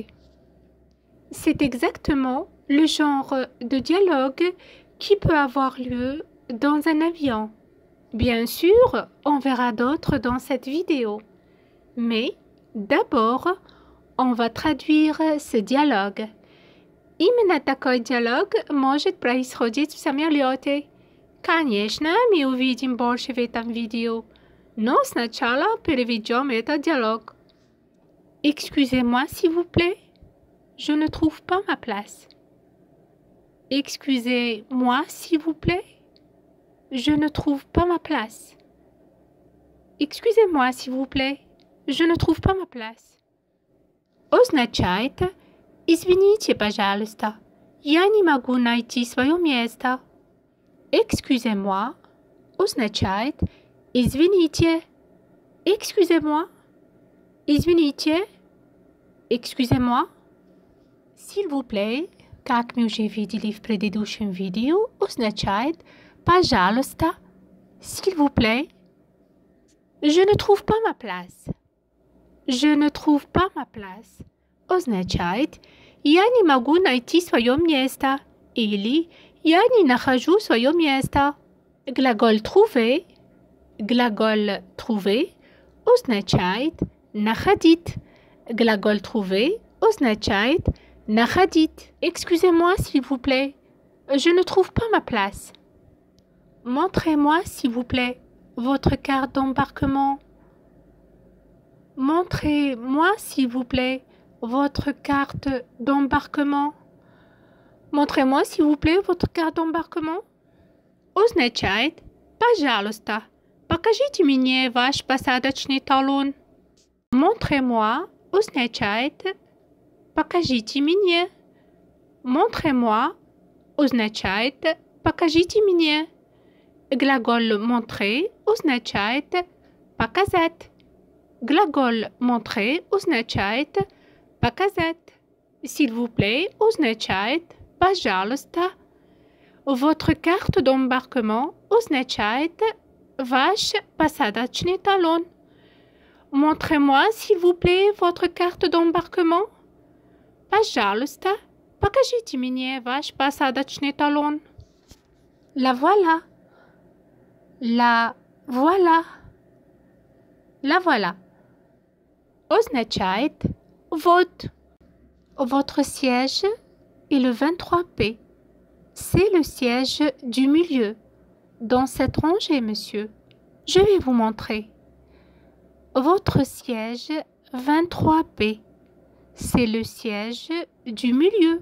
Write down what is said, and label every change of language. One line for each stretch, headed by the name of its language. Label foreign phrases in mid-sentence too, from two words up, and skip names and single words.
French: C'est exactement le genre de dialogue qui peut avoir lieu dans un avion. Bien sûr, on verra d'autres dans cette vidéo. Mais d'abord, on va traduire ce диалог.
Russian: Именно такой диалог может происходить в самолете. Конечно, мы увидим больше в этом видео. Но сначала переведем этот диалог.
French: Excusez-moi, s'il vous plaît. Je ne trouve pas ma place. Excusez-moi, s'il vous plaît. Je ne trouve pas ma place. Excusez-moi, s'il vous plaît. Je ne trouve pas ma place.
Russian: Означает «Извините, пожалуйста, я не могу найти свое место».
French: Excusez-moi
Russian: означает «Извините».
French: Excusez-moi. Извините. Excusez-moi. S'il vous plaît,
Russian: как мы уже видели в предыдущем видео, означает «Пожалуйста».
French: S'il vous plaît. Je ne trouve pas ma place. Je ne trouve pas ma place.
Russian: Означает «Я не могу найти свое место» или «Я не нахожу свое место». Глагол trouver. Глагол trouver означает находить. Глагол trouver означает находить.
French: Excusez-moi, s'il vous plaît. Je ne trouve pas ma place. Montrez-moi, s'il vous plaît, votre carte d'embarquement. Montrez-moi, s'il vous plaît, votre carte d'embarquement. Montrez-moi, s'il vous plaît, votre carte d'embarquement.
Russian: Означает «Пожалуйста, покажите мне ваш посадочный талон».
French: Montrez-moi
Russian: означает «Покажите мне».
French: Montrez-moi
Russian: означает «Покажите мне». Глагол «montrer» означает «показать». Глагол «montrer» означает «показать».
French: S'il vous plaît
Russian: означает «пожалуйста».
French: Votre carte d'embarquement
Russian: означает «Ваш посадочный талон».
French: Montrez-moi, s'il vous plaît, votre carte d'embarquement.
Russian: Пожалуйста, покажите мне ваш посадочный талон.
French: La voilà. La voilà. La voilà.
Russian: Означает «вот».
French: Votre siège est le 23B. C'est le siège du milieu. Dans cette rangée, monsieur. Je vais vous montrer. Votre siège 23B. C'est le siège du milieu.